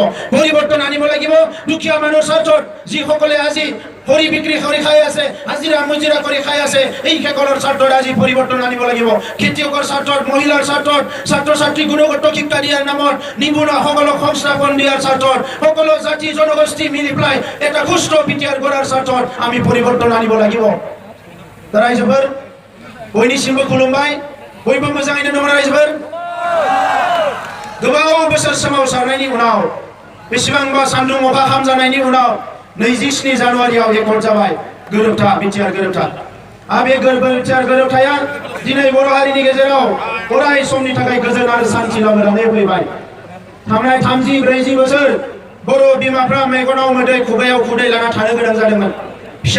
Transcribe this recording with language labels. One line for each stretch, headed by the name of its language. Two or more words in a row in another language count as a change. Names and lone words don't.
Assamese: লাগিব দুখীয়া মানুহৰ স্বাৰ্থত যিসকলে আজি হৰি বিক্ৰী কৰি খাই আছে হাজিৰা মুজিৰা কৰি খাই আছে এই সকলৰ স্বাৰ্থত আজি পৰিৱৰ্তন আনিব লাগিব খেতিয়কৰ স্বাৰ্থত মহিলাৰ স্বাৰ্থত ছাত্ৰ ছাত্ৰী গুণগত শিক্ষা দিয়াৰ নামত নিবনুৱাসকলক সংস্থাপন দিয়াৰ স্বাৰ্থত সকলো জাতি জনগোষ্ঠী মিলি পেলাই এটা সুস্থ বিটিআৰ গঢ়াৰ স্বাৰ্থত আমি পৰিৱৰ্তন আনিব লাগিব
Bodo: रायजोफोर बयनिसिमबो खुलुमबाय बयबो मोजाङैनो दङ रायजोफोर गोबाव बोसोर सोमावसारनायनि उनाव बेसेबांबा सान्दुं अखा खामजानायनि उनाव 27 जानुवारियाव एकर्ड जाबाय गोरोबथा बिटिआर गोरोबथा बे बिटिआर गोरोबथाया दिनै बर' हारिनि गेजेराव अराय समनि थाखाय गोजोन आरो शान्ति लाबोनानै फैबाय थांनाय 30-40 बोसोर बर' बिमाफ्रा मेगनाव मोदै खुगायाव खुदै लाना थानो गोनां जादोंमोन